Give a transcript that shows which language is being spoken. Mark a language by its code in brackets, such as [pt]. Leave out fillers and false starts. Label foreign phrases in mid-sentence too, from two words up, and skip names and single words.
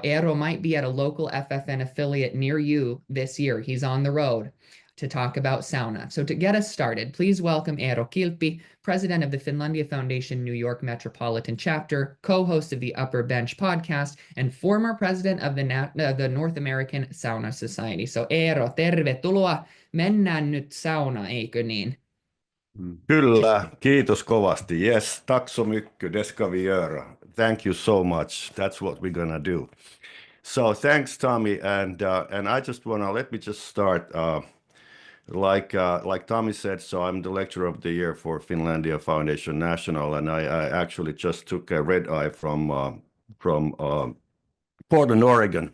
[en] Eero might be at a local FFN affiliate near you this year. He's on the road to talk about sauna. So to get us started, please welcome Eero Kilpi, president of the Finlandia Foundation New York Metropolitan Chapter, co-host of the Upper Bench podcast, and former president of the North American Sauna Society. So Eero, tervetuloa. [fi] Mennään nyt sauna, eikö niin? Kyllä, kiitos kovasti. [sv] Yes, tack så mycket. Det ska vi göra. [en] Thank you so much. That's what we're gonna do. So thanks, Tommy, and I just let me just start. Like Tommy said, so I'm the lecturer of the year for Finlandia Foundation National, and I actually just took a red eye from Portland, Oregon.